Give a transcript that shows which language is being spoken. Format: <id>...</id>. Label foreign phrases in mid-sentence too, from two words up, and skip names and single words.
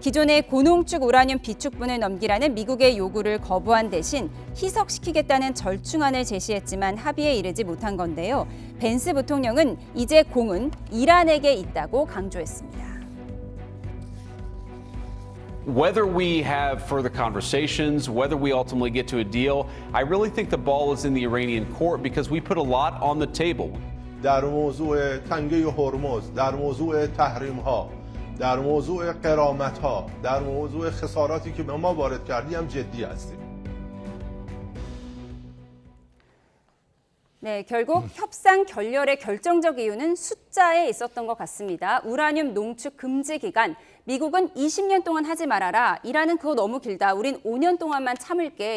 <ko>기존의 고농축 우라늄 비축분을 넘기라는 미국의 요구를 거부한 대신 희석시키겠다는 절충안을 제시했지만 합의에 이르지 못한 건데요. 벤스 부통령은 이제 공은 이란에게 있다고 강조했습니다.</ko> <en>Whether we have further conversations, whether we ultimately get to a deal, I really think the ball is in the Iranian court because we put a lot on the table.</en> <fa>در موضوع تنگه هرمز، در موضوع تحریم ها، در موضوع غرامت ها، در موضوع خساراتی که به ما وارد کردی هم جدی هستیم.</fa> <ko>네, 결국 협상 결렬의 결정적 이유는 숫자에 있었던 것 같습니다. 우라늄 농축 금지 기간, 미국은 20년 동안 하지 말아라. 이란은 그거 너무 길다. 우린 5년 동안만 참을게.</ko>